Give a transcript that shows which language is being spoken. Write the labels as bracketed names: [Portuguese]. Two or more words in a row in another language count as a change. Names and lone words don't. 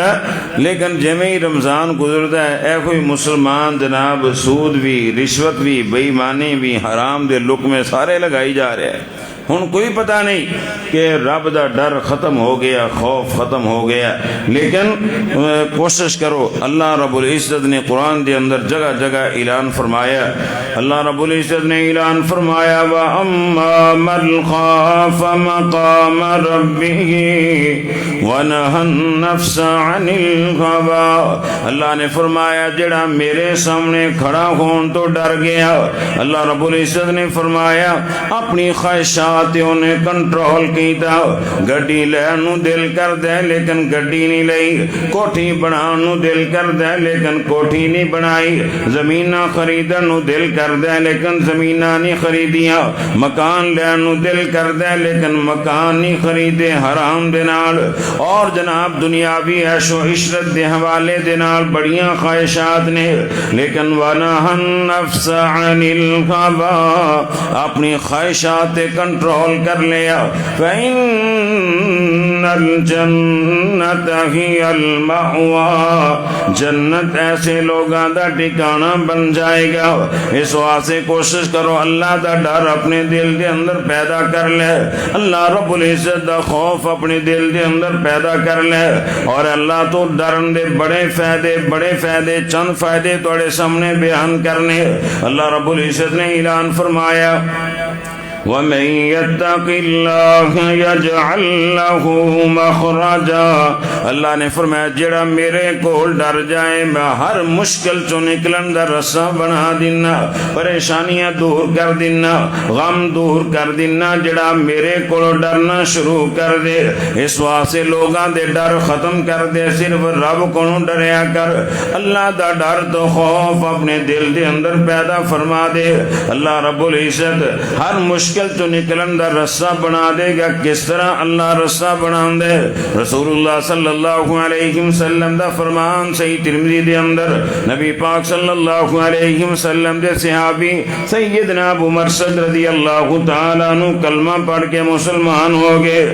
[Punjabi] لیکن جویں ہی رمضان گزردا ہے اے کوئی مسلمان جناب سود بھی، رشوت بھی، بے ایمانی بھی، حرام دے لقمے سارے لگائی جا رہے ہیں۔ ہن کوئی پتہ نہیں کہ رب دا ڈر ختم ہو گیا، خوف ختم ہو گیا، لیکن کوشش کرو۔ اللہ رب العزت نے قرآن دے اندر جگہ جگہ اعلان فرمایا، اللہ رب العزت نے اعلان فرمایا [Arabic] وَأَمَّا مَنْ خَافَ مَقَامَ رَبِّهِ وَنَهَى النَّفْسَ عَنِ الْهَوَىٰ، [Punjabi] اللہ نے فرمایا جڑا میرے سامنے کھڑا ہون تو ڈر گیا، اللہ رب العزت نے فرمایا اپنی خواہشات نے کنٹرول کیتا، گڈی لین نو دل کر دے لیکن گڈی نہیں لئی، کوٹھی بنان نو دل کر دے لیکن کوٹھی نہیں بنائی، زمیناں خریدن نو دل کر دے لیکن زمیناں نہیں خریدیاں، مکان لین نو دل کر دے لیکن مکان نہیں خریدے حرام دے نال، اور جناب دنیاوی عیش و عشرت دے حوالے دے نال بڑیاں خواہشات نے، لیکن [Arabic] وَنَهَى النَّفْسَ عَنِ الْهَوَىٰ، [Punjabi] اپنی خواہشات کنٹرول کر لیا، [Arabic] فَإِنَّ الْجَنَّةَ هِيَ الْمَأْوَىٰ، [Punjabi] جنت ایسے لوگاں دا ٹھکانہ بن جائے گا۔ اس واسطے کوشش کرو اللہ دا ڈر اپنے دل دے اندر پیدا کر لے، اللہ رب العزت دا خوف اپنے دل دے اندر پیدا کر لے، اور اللہ تو ڈرن دے بڑے فائدے چند فائدے توڑے سامنے بیان کرنے۔ اللہ رب العزت نے اعلان فرمایا [Arabic] وَمَن يَتَّقِ اللَّهَ يَجْعَل لَّهُ مَخْرَجًا، [Punjabi] اللہ نے فرمایا جڑا میرے کول ڈر جائے میں ہر مشکل چوں نکلن دا رستہ بنا دینا، پریشانیاں دور کر دینا، غم دور کر دینا، جڑا میرے کول ڈرنا شروع کر دے۔ اس واسطے لوگاں دے ڈر ختم کر دے، صرف رب کولوں ڈریا کر، اللہ دا ڈر تو خوف اپنے دل دے اندر پیدا فرما دے۔ اللہ رب العزت ہر مشکل تو نکلن دا رستہ بنا دے گا۔ کس طرح اللہ رستہ بنا دے؟ رسول اللہ [Arabic] صلی اللہ علیہ وسلم [Punjabi] دا فرمان صحیح ترمذی دے اندر نبی پاک [Arabic] صلی اللہ علیہ وسلم [Punjabi] دے صحابی سیدنا ابو مرثد [Arabic] رضی اللہ تعالیٰ عنہ [Punjabi] کلمہ پڑھ کے مسلمان ہو گئے۔